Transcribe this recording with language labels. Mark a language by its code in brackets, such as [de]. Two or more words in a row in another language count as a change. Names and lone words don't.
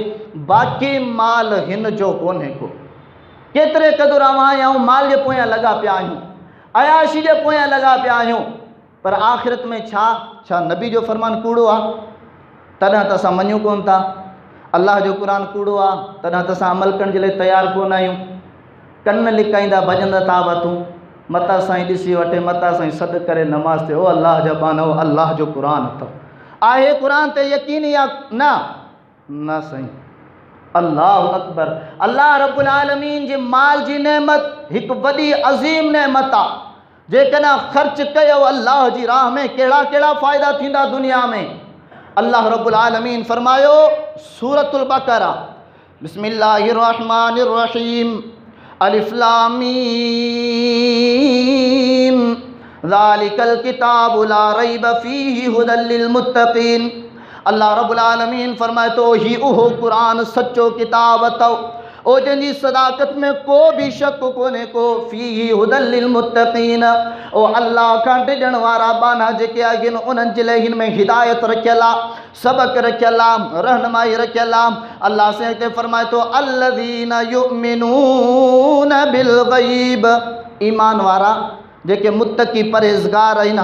[sd] बाक़ी माल हिन जो कोन्हे को। केतिरे क़दुरु आहियूं माल जे पोयां लॻा पिया आहियूं, अयाशी जे पोयां लॻा पिया आहियूं, पर आख़िरत में छा नबी जो फरमान कूड़ो आहे तॾहिं त असां मञूं कोन था, अल्लाह जो क़ुरान कूड़ो आहे तॾहिं त असां अमल करण जे लाइ तयारु कोन आहियूं। कन लिकाईंदा भॼंदा था वठूं, मता साईं ॾिसी वठे, मता साईं सॾु करे नमाज़ ते, ओ अल्लाह जा बानो, अल्लाह जो क़ुरान अथव, आहे क़ुरान ते यकीन या न साईं। [ar] الله أكبر. الله رب العالمين [sd] जी माल जी नेमत हिकु वॾी अज़ीम नेमत आहे। जेकॾहिं ख़र्च कयो अल्लाह जी राह में, कहिड़ा कहिड़ा फ़ाइदा थींदा दुनिया में। [ar] الله رب العالمين [sd] फरमायो [ar] سورة البقرة, بسم الله الرحمن الرحيم، ألف لام ميم، ذلك الكتاب لا ريب فيه هدى للمتقين. الله رب العالمين [sd] फरमाए तो ही उहो क़ुरान सच्चो किताब अथव, ओ जंहिंजी सदाकत में को भी शक कोन्हे को, [ar] فيه هدى للمتقين, [sd] ओ अल्लाह खां डिॼण वारा बाना जेके आहिनि उन्हनि जे लाइ हिन में हिदायत रखियल आहे, सबक़ रखियल आहे, रहनुमाई रखियल आहे। अल्लाह से हिते फरमाए तो [ar] الذين يؤمنون بالغيب, [sd] ईमान वारा जेके मुत्तक़ी परहेज़गार आहिनि।